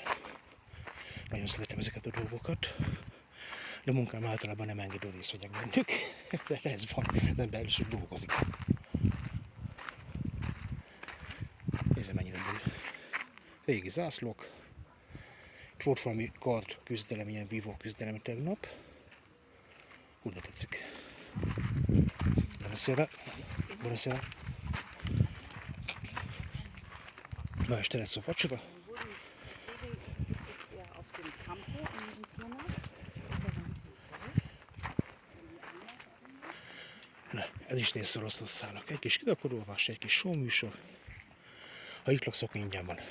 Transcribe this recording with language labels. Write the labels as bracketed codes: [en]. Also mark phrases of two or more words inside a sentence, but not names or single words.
[hu] Nagyon szeretem ezeket a dolgokat. De a munkám általában nem engedő részt vegyek bennük. De ez van, az ember is dolgozik. Nézd, mennyire benne. Régi zászlók. Itt volt valami kard küzdelem, ilyen vívó küzdelem tegnap. Úgy de tetszik. [it] Buonasera. [hu] Buonasera. Ma este lesz a vacsora. Na, ez is része Oroszországnak. Egy kis kirakodóvás, egy kis showműsor. Ha itt laksz, akkor ingyen van.